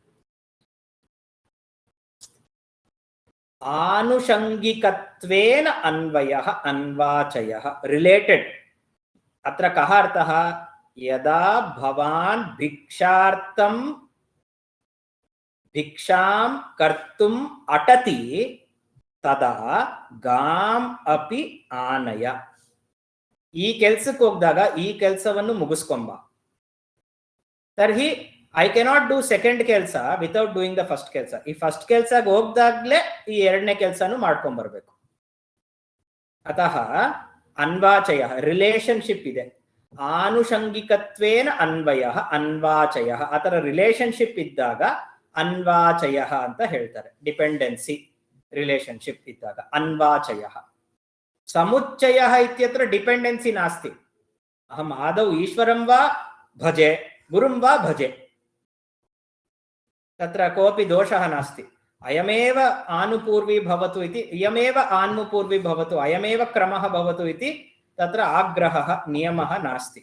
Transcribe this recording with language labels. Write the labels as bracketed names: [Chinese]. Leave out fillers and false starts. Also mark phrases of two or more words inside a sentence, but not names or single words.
[Sanskrit] आनुषङ्गिकत्वेन अन्वयः अन्वाचयः, रिलेटेड। अत्र कः अर्थः? यदा भवान् भिक्षार्थं भिक्षां कर्तुम् अटति तदा गाम् अपि आनय। [Kannada] ಈ ಕೆಲಸಕ್ಕೆ ಹೋಗಿದಾಗ ಈ ಕೆಲಸವನ್ನು ಮುಗಿಸ್ಕೊಂಬ. [English] ತರ್ಹಿ I cannot do second ಕೆಲಸ without doing the first ಕೆಲಸ. [Kannada] ಈ ಫಸ್ಟ್ ಕೆಲಸಕ್ಕೆ ಹೋಗ್ದಾಗ್ಲೇ ಈ ಎರಡನೇ ಕೆಲಸನು ಮಾಡ್ಕೊಂಡ್ ಬರ್ಬೇಕು. ಅತಃ ಅನ್ವಾಚಯ ರಿಲೇಶನ್ಶಿಪ್ ಇದೆ. [Sanskrit] ಆನುಷಂಗಿಕತ್ವೇನ ಅನ್ವಯ ಅನ್ವಾಚಯ, [Kannada] ಆತರ ರಿಲೇಶನ್ಶಿಪ್ ಇದ್ದಾಗ ಅನ್ವಾಚಯ ಅಂತ ಹೇಳ್ತಾರೆ. [English] dependency relationship [Kannada] ಇದ್ದಾಗ ಅನ್ವಾಚಯ. [Sanskrit] समुच्चयः इत्यत्र डिपेंडेंसी नास्ति। अहम् आदौ ईश्वरं वा भजे गुरुं वा भजे, तत्र कोऽपि दोषः नास्ति। अयमेव आनुपूर्वी भवतु इति, इयमेव आन्मुपूर्वी भवतु, अयमेव क्रमः भवतु इति तत्र आग्रहः नियमः नास्ति।